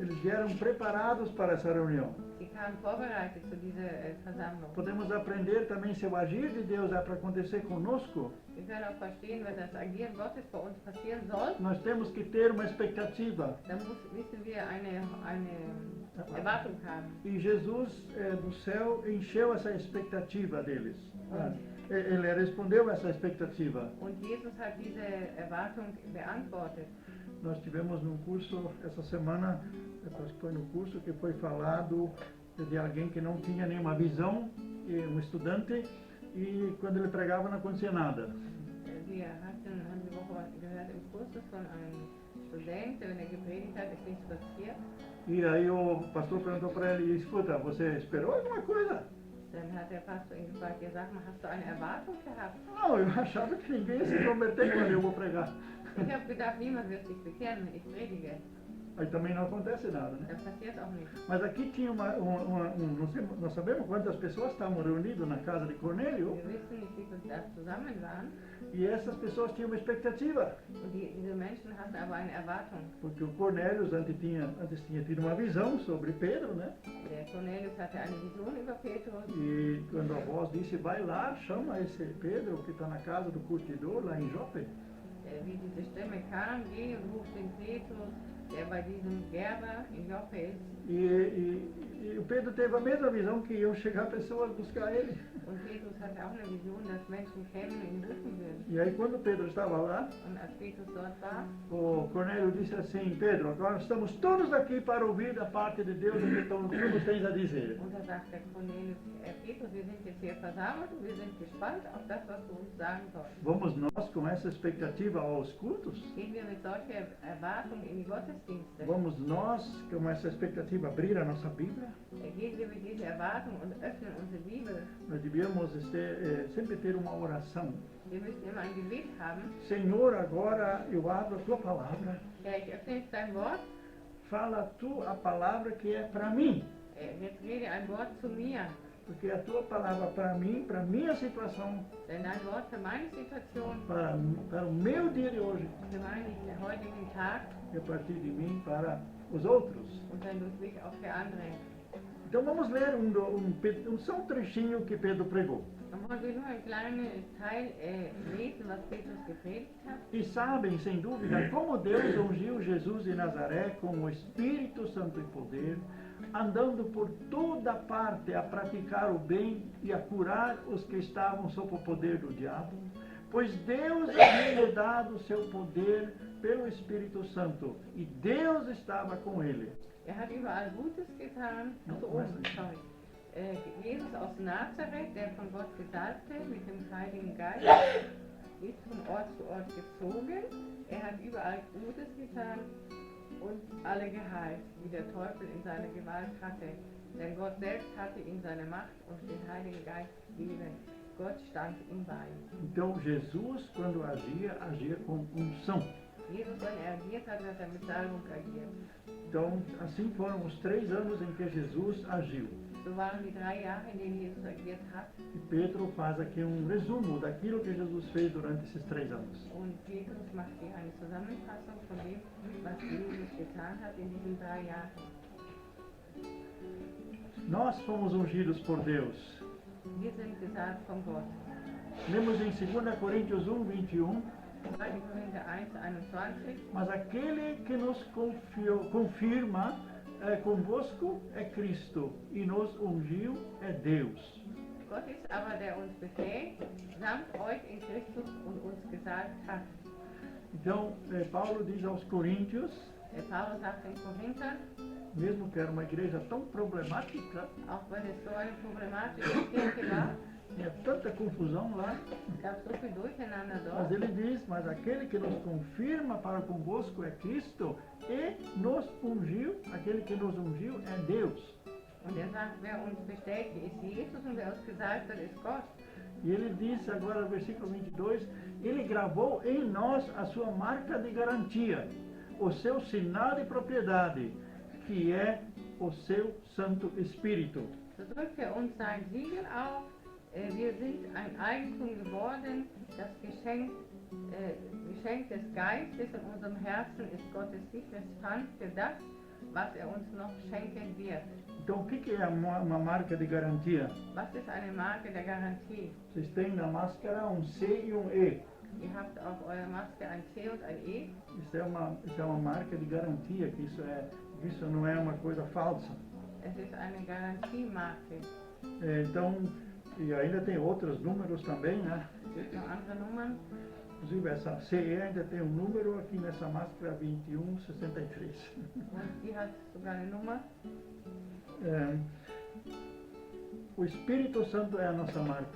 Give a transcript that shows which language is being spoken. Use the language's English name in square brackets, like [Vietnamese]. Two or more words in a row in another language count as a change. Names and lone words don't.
[Portuguese] Eles vieram preparados para essa reunião. [German] Sie kamen vorbereitet zu dieser Versammlung. [Portuguese] Podemos aprender também se o agir de Deus é para acontecer conosco. [German] Wir können auch verstehen, wenn das Agieren Gottes bei uns passieren soll, [Portuguese] Nós temos que ter uma expectativa. [German] dann müssen wir eine Erwartung haben. [Portuguese] E Jesus do céu encheu essa expectativa deles. Ele respondeu essa expectativa. [German] Und Jesus hat diese Erwartung beantwortet. [Portuguese] Nós tivemos num curso essa semana, acho que foi no curso que foi falado de alguém que não tinha nenhuma visão, um estudante, e quando ele pregava não acontecia nada. [German] Wir haben die Woche gehört im Kurs von einem Student, wenn er gepredigt hat, ist nichts passiert. [Portuguese] E aí o pastor perguntou para ele, escuta, você esperou alguma coisa? [German] Dann hat der Pastor ihn gefragt, ja, sag mal, hast du eine Erwartung gehabt? [Portuguese] Não, eu achava que ninguém ia se converter quando eu vou pregar. [German] Ich habe gedacht, niemand wird sich bekehren, wenn ich predige. [Portuguese] Aí também não acontece nada, né? [German] Das passiert auch nicht. [Portuguese] Mas aqui tinha nós sabemos quantas pessoas estavam reunidas na casa de Cornélio, [German] Wir wissen nicht, wie viele da zusammen waren. [Portuguese] e essas pessoas tinham uma expectativa. [German] Und diese Menschen hatten aber eine Erwartung. [Portuguese] Porque o Cornélios antes tinha tido uma visão sobre Pedro, né? [German] Der Cornelius hatte eine Vision über Petrus. [Portuguese] E quando a voz disse, vai lá, chama esse Pedro que está na casa do curtidor, lá em Jope. [German] Wie diese Stimme kam, geh und ruf den Petrus, der bei diesem Gerber in Joppe ist. [Portuguese] E o Pedro teve a mesma visão que iam chegar pessoas buscar ele. [German] Und Petrus hatte auch eine Vision, dass Menschen kämen und ihn rufen würden. [Portuguese] E aí quando Pedro estava lá, [German] Und als Petrus dort war, [Portuguese] o Cornélio disse assim, Pedro, agora estamos todos aqui para ouvir da parte de Deus o que tu tens a dizer. [German] und da sagt der Cornelius, Petrus, wir sind jetzt hier versammelt und wir sind gespannt auf das, was du uns sagen sollst. [Portuguese] Vamos nós com essa expectativa aos cultos? [German] Gehen wir mit solcher Erwartung in die Gottesdienste? [Portuguese] Vamos nós com essa expectativa abrir a nossa Bíblia? [German] Gehen wir mit dieser Erwartung und öffnen unsere Bibel? [Portuguese] Nós devíamos sempre ter uma oração. [German] Wir müssen immer ein Gebet haben. [Portuguese] Senhor, agora eu abro a tua palavra. [German] Herr, ich öffne jetzt dein Wort. [Portuguese] Fala tu a palavra que é para mim. [German] Jetzt rede ein Wort zu mir. [Portuguese] Porque a tua palavra para mim, para minha situação, [German] Denn dein Wort für meine Situation, [Portuguese] para o meu dia de hoje, [German] für meinen heutigen Tag [Portuguese] e a partir de mim para os outros. [German] und dann durch mich auch für andere. [Portuguese] Então vamos ler só um trechinho que Pedro pregou. [German] Dann wollen wir nur einen kleinen Teil lesen, was Petrus gepredigt hat. [Portuguese] E sabem, sem dúvida, como Deus ungiu Jesus de Nazaré com o Espírito Santo e poder, andando por toda parte a praticar o bem e a curar os que estavam sob o poder do diabo, pois Deus havia lhe dado o seu poder pelo Espírito Santo, e Deus estava com ele. [German] Hat überall Gutes getan. Sorry. Jesus aus Nazareth, der von Gott Gesalbte mit dem Heiligen Geist, ist von Ort zu Ort gezogen. Hat überall Gutes getan und alle geheilt, die der Teufel in seiner Gewalt hatte. Denn Gott selbst hatte ihm seine Macht und den Heiligen Geist gegeben. Gott stand ihm bei. [Portuguese] Então Jesus, quando agia com unção. [German] Jesus, wenn agiert hat, hat mit Salbung agiert. [Portuguese] Então, assim foram os 3 anos em que Jesus agiu. [German] So waren die 3 Jahre, in denen Jesus agiert hat. [Portuguese] E Pedro faz aqui resumo daquilo que Jesus fez durante esses 3 anos. [German] Und Petrus macht hier eine Zusammenfassung von dem, was Jesus getan hat in diesen 3 Jahren. [Portuguese] Nós fomos ungidos por Deus. [German] Wir sind gesalbt von Gott. [Portuguese] Lemos em 2 Coríntios 1:21. [German] 2. Korinther 1:21. [Portuguese] Mas aquele que nos confirma convosco é Cristo, e nos ungiu é Deus. [German] Gott ist aber, der uns befähigt, samt euch in Christus und uns gesalbt hat. [Portuguese] Então, Paulo diz aos Coríntios, [German] Paulus sagt den Korinthern, [Portuguese] mesmo que era uma igreja tão problemática, [German] auch wenn es so eine problematische Kirche war, [Portuguese] tinha tanta confusão lá, [German] es gab so viel Durcheinander [Portuguese] mas [German] dort. [Portuguese] ele diz, mas aquele que nos confirma para convosco é Cristo, e nos ungiu, aquele que nos ungiu é Deus. [German] Und er sagt, wer uns bestätigt, ist Jesus, und wer uns gesalbt hat, ist Gott. [Portuguese] E ele diz agora no versículo 22, ele gravou em nós a sua marca de garantia, o seu sinal de propriedade, que é o seu Santo Espírito. [German] So drückt er uns sein Siegel auf. Wir sind ein Eigentum geworden. Das Geschenk des Geistes in unserem Herzen ist Gottes sicheres Pfand für das, was er uns noch schenken wird. [Portuguese] Então, o que é uma marca de garantia? [German] Was ist eine Marke der Garantie? [Portuguese] Vocês têm na máscara C e E. [German] Ihr habt auf eurer Maske ein C und ein E. [Portuguese] Isso é uma marca de garantia, que isso não é uma coisa falsa. [German] Es ist eine Garantiemarke. [Portuguese] Então, e ainda tem outros números também, né? [German] Es gibt noch andere Nummern. [Portuguese] Inclusive, essa CE ainda tem um número aqui nessa máscara 2163. [German] Und die hat sogar eine Nummer. [Portuguese] O Espírito Santo é a nossa marca.